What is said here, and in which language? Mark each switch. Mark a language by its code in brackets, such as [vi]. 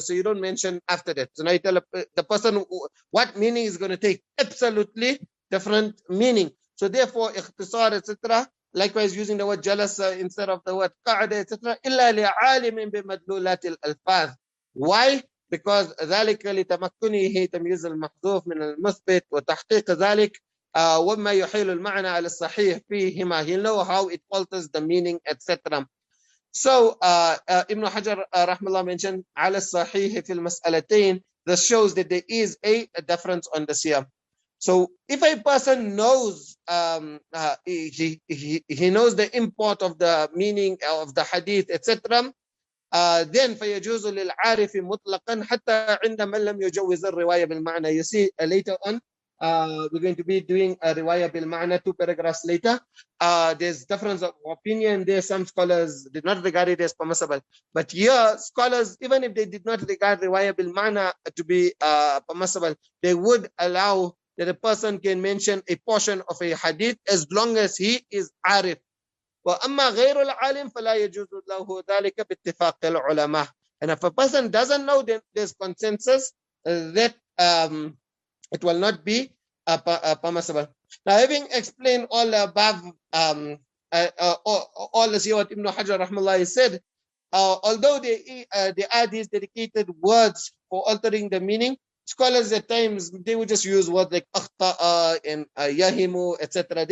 [en] So you don't mention after that. So now you tell the person what meaning is going to take. Absolutely different meaning. So therefore, ikhtisar, etc. Likewise, using the word jalasa instead of the word qa'ada, etc. [ar] إلا لعالم بمدلولات الألفاظ. [en] Why? because [ar] ذلك لتمكنه تمييز المحذوف من المثبت وتحقيق ذلك وما يحيل المعنى على الصحيح فيهما. [en] He'll know how it alters the meaning, etc. So Ibn Hajar rahmallah mentioned [ar] على الصحيح في المسألتين. [en] This shows that there is a difference on the siyam. So if a person knows, he knows the import of the meaning of the hadith, etc., then [ar] فيجوز للعارف مطلقا حتى عند من لم يجوز الرواية بالمعنى. [en] You see later on, we're going to be doing a riwayah bil ma'na 2 paragraphs later. There's difference of opinion there. Some scholars did not regard it as permissible, but here scholars, even if they did not regard riwayah bil ma'na to be permissible, they would allow that a person can mention a portion of a hadith as long as he is arif. [ar] وأما غير العالم فلا يجوز له ذلك باتفاق العلماء. [en] And if a person doesn't know, then there's consensus that it will not be permissible. Now, having explained all above, all this here what Ibn Hajar rahmallah said, although the are these dedicated words for altering the meaning, scholars at times they would just use words like akhta'a and yahimu, etc.